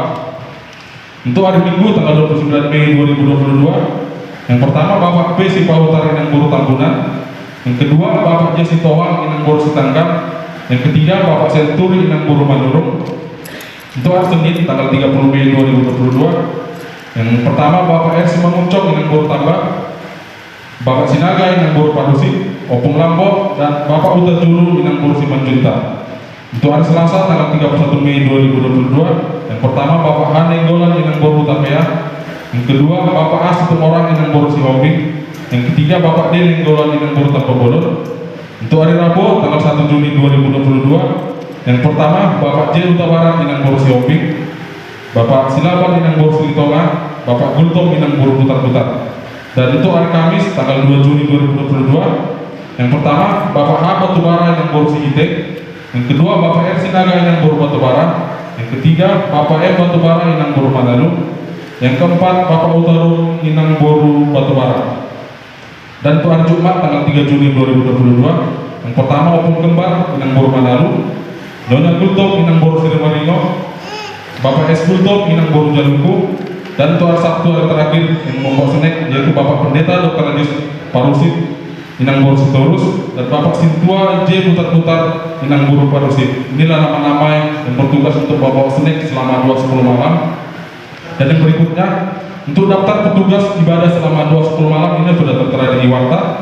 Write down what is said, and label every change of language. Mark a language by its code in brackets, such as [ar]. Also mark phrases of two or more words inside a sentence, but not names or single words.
[id] Untuk hari Minggu, tanggal 29 Mei 2022. Yang pertama, Bapak P. Sipahutar, Inang Buru Tambunan. Yang kedua, Bapak J. Sitoang, Inang Buru Sitanggang. Yang ketiga, Bapak Senturi, Inang Buru Manurung. Untuk hari Senin, tanggal 30 Mei 2022. Yang pertama, Bapak R. Simanguncok, Inang Buru Tambak. Bapak Sinaga, Inang Buru Padusi. Opung Lambo, dan Bapak Uta Julu, Inang Buru Simanjunta. Untuk hari Selasa, tanggal 31 Mei 2022. Yang pertama, Bapak Hanenggolan, Inang Buru Tapea. Yang kedua, Bapak A. Situmorang, Inang Buru Sihombing. Yang ketiga, Bapak D. Nenggolan, Inang Buru Tampabodor. Untuk hari Rabu, tanggal 1 Juni 2022. Yang pertama, Bapak J. Utabaran, Inang Buru Sihombing. Bapak Silaban, Inang Buru Silitonga. Bapak Gultom, Inang Buru Putar-Putar. Dan untuk hari Kamis, tanggal 2 Juni 2022. Yang pertama, Bapak H. Batubara, Inang Buru Sihitek. Yang kedua, Bapak R. Sinaga, Inang Buru Batubara. Yang ketiga, Bapak M. Batubara, Inang Buru Mandalu. Yang keempat, Bapak Utaru, Inang Buru Batubara. Dan untuk hari Jumat, tanggal 3 Juni 2022. Yang pertama, Opung Kembar, Inang Buru Mandalu. Nyonya Gultom, Inang Buru Sirimaringo. Bapak S. Gultom, Inang Buru Jaluku. Dan untuk hari Sabtu, hari terakhir yang membawa snack, yaitu Bapak Pendeta Dr. Radius Parusit, Inang Buru Sitorus, dan Bapak Sintua J. Putar-Putar, Inang Buru Parusit. Inilah nama-nama yang bertugas untuk membawa snack selama 2-10 malam. Dan yang berikutnya, untuk daftar petugas ibadah selama 2-10 malam ini sudah tertera di warta.